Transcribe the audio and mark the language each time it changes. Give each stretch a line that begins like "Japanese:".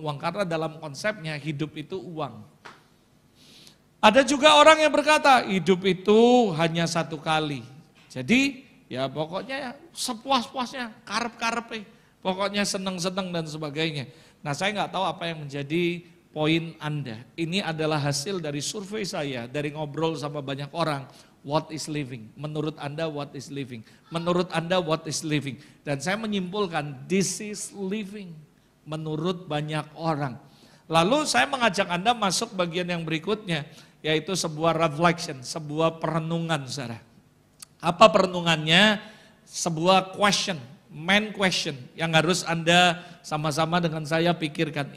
Indonesian: Karena dalam konsepnya hidup itu uang. Ada juga orang yang berkata hidup itu hanya satu kali. Jadi ya pokoknya sepuas-puasnya, karep-karepe. Pokoknya senang-senang dan sebagainya. Nah saya nggak tahu apa yang menjadi poin Anda. Ini adalah hasil dari survei saya, dari ngobrol sama banyak orang.
English: What is living?
Indonesian: Menurut Anda
English: what is living? Menurut Anda what is living?
Indonesian: Dan saya menyimpulkan
English: this is living
Indonesian: menurut banyak orang. Lalu saya mengajak Anda masuk bagian yang berikutnya, yaitu sebuah reflection, sebuah perenungan, saudara. Apa perenungannya? Sebuah question, main question yang harus Anda sama-sama dengan saya pikirkan.